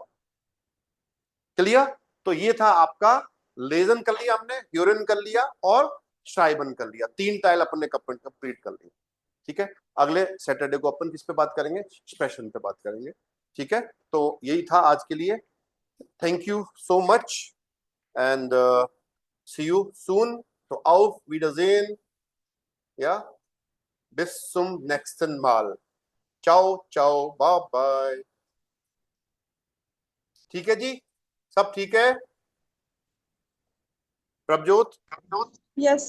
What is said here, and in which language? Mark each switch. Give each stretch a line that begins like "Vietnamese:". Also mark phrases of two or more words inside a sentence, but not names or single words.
Hindi: क्लियर? तो ये था आपका लेजन कर लिया हमने, यूरिन कर लिया और श्राइबन कर लिया, 3 टाइल अपन ने कंप्लीट कर लिया, ठीक है। अगले सैटरडे को अपन किस पे बात करेंगे? एक्सप्रेशन पे बात करेंगे, ठीक है। तो यही था आज के लिए,
English: Thank you so much and see you soon.
German: तो auf Wiedersehen, ja, bis zum nächsten Mal,
Italian: ciao ciao,
English: bye bye,
Hindi: ठीक है जी, सब ठीक है? प्रभजोत,
English: Yes.